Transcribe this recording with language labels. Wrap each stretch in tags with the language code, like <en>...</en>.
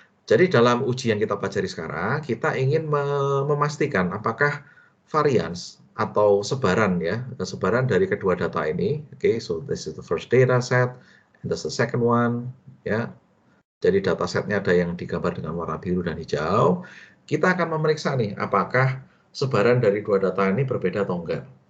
<id>Jadi dalam uji yang kita pelajari sekarang, kita ingin memastikan apakah varians atau sebaran, ya, sebaran dari kedua data ini.</id> <en>Okay, so this is the first data set, and this is the second one, ya.</en> <id>Jadi data setnya ada yang digambar dengan warna biru dan hijau. Kita akan memeriksa nih, apakah sebaran dari dua data ini berbeda atau enggak.</id>